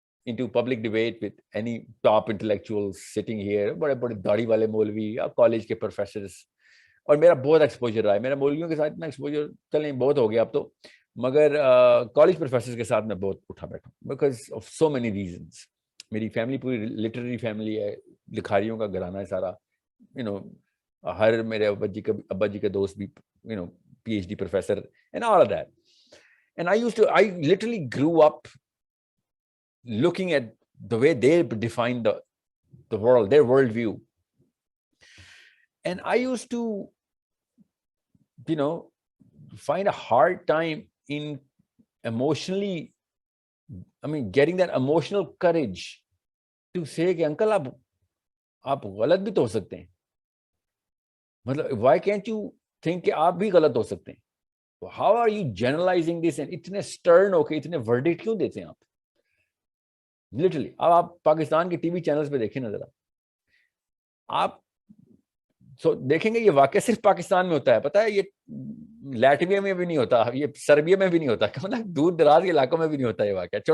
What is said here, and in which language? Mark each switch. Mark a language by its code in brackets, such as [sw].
[en] into public debate with any top intellectuals sitting here, [hi] बड़े बड़े दाढ़ी वाले मौलवी या कॉलेज के प्रोफेसर्स, और मेरा बहुत एक्सपोजर रहा है, मेरा मौलवियों के साथ इतना एक्सपोजर चलें बहुत हो गया अब तो, मगर कॉलेज प्रोफेसर्स के साथ मैं बहुत उठा बैठा because of so many reasons. मेरी फैमिली पूरी लिटरेरी फैमिली है, लिखारियों का घराना है सारा, यू नो, हर मेरे अब्बा जी के दोस्त भी, you know, PhD professor and all of that. [en] And I literally grew up looking at the way they define the world, their worldview. And I used to, you know, find a hard time in emotionally, getting that emotional courage to say [hi] कि uncle आप गलत भी तो हो सकते हैं, मतलब [en] why can't you think [hi] कि आप भी गलत हो सकते हैं? [en] How are you generalizing this? [hi] And इतने stern होके इतने verdict क्यों देते हैं आप? लिटरली अब आप पाकिस्तान के टीवी चैनल्स पे देखें ना जरा, आप देखेंगे ये वाकया सिर्फ पाकिस्तान में होता है, पता है, ये लैटविया में भी नहीं होता, ये सर्बिया में भी नहीं होता, मतलब दूर दराज के इलाकों में भी नहीं होता ये वाकया.